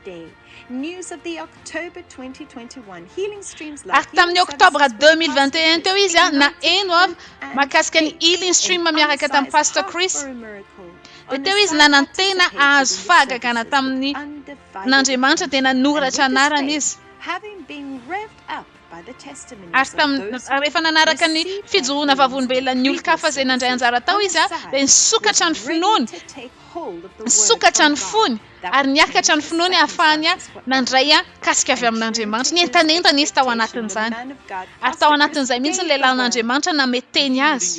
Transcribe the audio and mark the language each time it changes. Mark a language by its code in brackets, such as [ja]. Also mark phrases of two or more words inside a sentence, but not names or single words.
[en] News of the October 2021 Healing Streams [mg] Ary tamin'ny oktobra 2021 teo izy na eno avy mahakasika ny Healing Stream miaraka tamin'ny Pastor Chris. Dia teo izy nanantena azo fahagagana tamin'ny n'Andriamanitra dia nanoratra anarany izy. [en] having been revved up by the testimonies [mg] Ary rehefa nanaraka ny fijoroana vavolombelon'ny olon-kafa izay nandray anjara tao izy dia nisokatra ny finoany, nisokatra ny fony ary niakatra ny finoany ahafahany nandray kasika avy amin'Andriamanitra. Nientanentana izy tao anatin'izany. Ary tao anatin'izay mihitsy ny lehilahin'Andriamanitra nameteny azy.